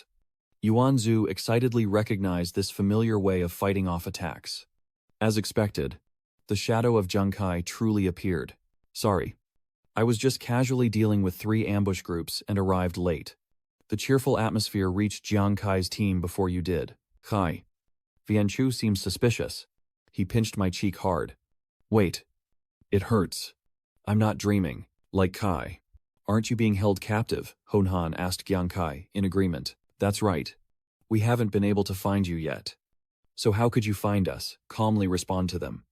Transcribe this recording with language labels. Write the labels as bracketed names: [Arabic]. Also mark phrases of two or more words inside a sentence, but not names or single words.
[English] Yuan Zhu excitedly recognized this familiar way of fighting off attacks. As expected, the shadow of Jiang Kai truly appeared. Sorry. I was just casually dealing with 3 ambush groups and arrived late. The cheerful atmosphere reached Jiang Kai's team before you did. Kai. Vien Chu seems suspicious. He pinched my cheek hard. Wait. It hurts. I'm not dreaming, like Kai. Aren't you being held captive? Hon Han asked Jiang Kai, in agreement. That's right. We haven't been able to find you yet. So how could you find us? Calmly respond to them.